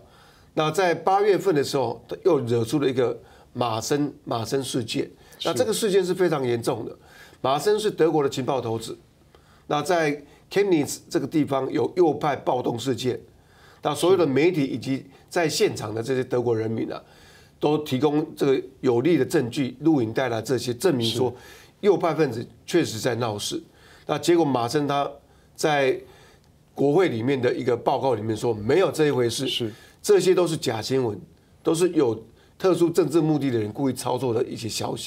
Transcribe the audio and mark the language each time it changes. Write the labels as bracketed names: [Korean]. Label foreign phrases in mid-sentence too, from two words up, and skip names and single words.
[Chinese] 那在8月份的時候，又惹出了一個馬森事件。那這個事件是非常嚴重的。馬森是德國的情報頭子。那在 Chemnitz 這個地方有右派暴動事件。那所有的媒體以及在現場的這些德國人民啊，都提供這個有力的證據、錄影帶啦這些，證明說右派分子确实在闹事。那结果马森他在国会里面的一个报告里面说，没有这一回事，是这些都是假新闻，都是有特殊政治目的的人故意操作的一些消息。